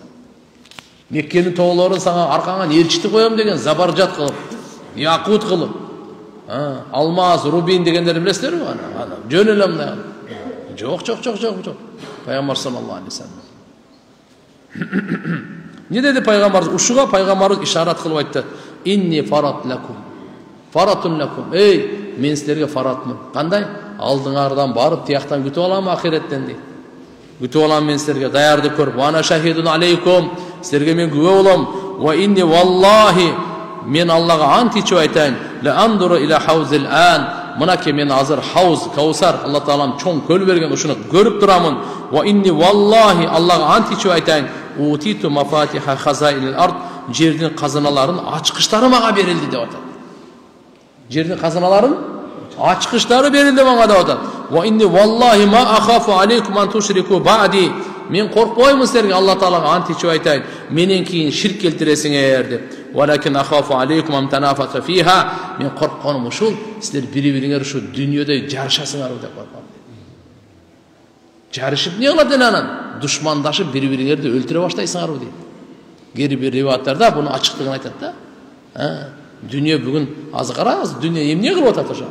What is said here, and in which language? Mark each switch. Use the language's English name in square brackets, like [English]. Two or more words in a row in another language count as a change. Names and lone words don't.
[Kyrgyz] Меккенин тоолорун сага аркаңан элчити коем деген, забаржат кылып, якут кылып, алмаз, рубин дегендерди билесиздерби? Жөн эле мындай. Жок. [Arabic] Пайгамбар صلى الله عليه وسلم. [Kyrgyz] Не dedi пайгамбар? Ушуга пайгамбарыбыз ишарат кылып айтты: [Arabic] "إني فرط لكم." [Kyrgyz] Эй, мен силерге фаратмын. Кандай? Алдыңардан барып, тияктан күтүп алам ахиреттен дейт. Күтүп алам мен силерге, даярдык көрүп. [Arabic] "وأنا شهيد عليكم." [Kyrgyz] Силерге мен күбө болом. [Arabic] "وإني والله." [Kyrgyz] Мен Аллага ант ичип айтайын: [Arabic] "لأنظر إلى حوضي الآن." [Kyrgyz] Мынаке мен азыр хауз, Каусар, Алла Таалам чоң көл берген, ушуну көрүп турамын. [Arabic] "وإني والله." [Kyrgyz] Аллага ант ичип айтайын: [Arabic] "أعطيت مفاتيح خزائن الأرض." [Kyrgyz] Жердин казыналарын ачкычтары мага берилди деп атат. Жердин казыналарын ачкычтары берилди мага деп атат. [Arabic] "وإني والله ما أخاف عليكم أن تشركوا بعدي." [Kyrgyz] Мен коркпоймун силерге, Алла Таалага ант ичип айтайын, менен кийин ширк келтиресиңер деп. [Arabic] "ولكن أخاف عليكم أن تنافسوا فيها." [Kyrgyz] Мен коркконум ушул, силер бири-бириңер ушу дүйнөдө жарышасыңар деп корком. Жарышып не кылат анан? Душмандашып бири-бириңерди өлтүрө баштайсыңарбы дейт. Кээ бир риваяттарда буну ачыктыгын айтат да. Дүние бүгүн азыр караңыз, дүние эмне кылып атат ошо?